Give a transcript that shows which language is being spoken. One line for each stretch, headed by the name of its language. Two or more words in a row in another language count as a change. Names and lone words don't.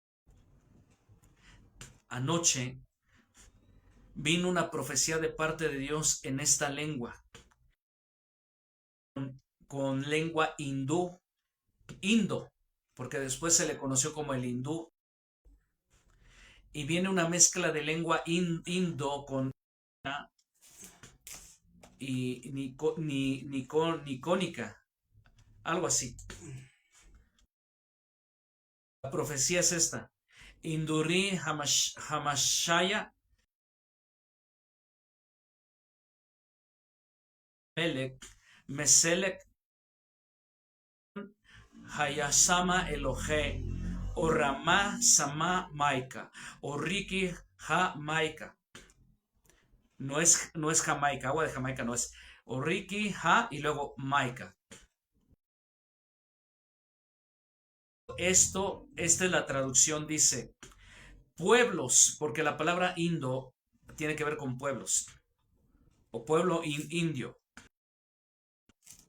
Spanish: Anoche vino una profecía de parte de Dios en esta lengua, con lengua indo, porque después se le conoció como el hindú, y viene una mezcla de lengua indo con y nicónica, algo así. La profecía es esta: Induri Hamashaya Melech Meselech Hayasama Elohe o Rama Sama Maika o Riki Ha Maika. No es Jamaica, agua de Jamaica no es. O Riki Ha y luego Maika. Esta es la traducción, dice pueblos, porque la palabra indo tiene que ver con pueblos o pueblo indio.